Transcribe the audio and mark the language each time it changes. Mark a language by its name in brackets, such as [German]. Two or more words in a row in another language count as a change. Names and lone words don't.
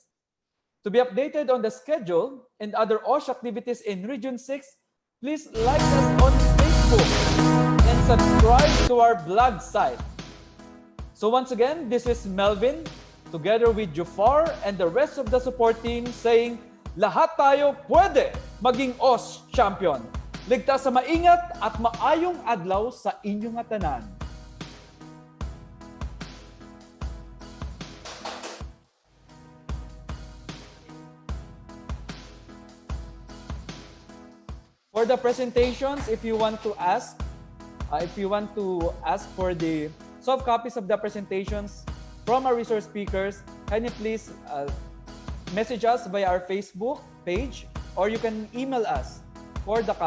[English] To be updated on the schedule and other OSH activities in Region 6, please like us on Facebook and subscribe to our blog site. So once again, this is Melvin, together with Jufar and the rest of the support team saying, [Filipino] lahat tayo pwede maging [English] OSH champion. [Hiligaynon] Ligtas sa maingat at maayong adlaw sa inyong tanan. [English] For the presentations, if you want to ask for the soft copies of the presentations from our resource speakers, can you please message us via our Facebook page, or you can email us for the copies.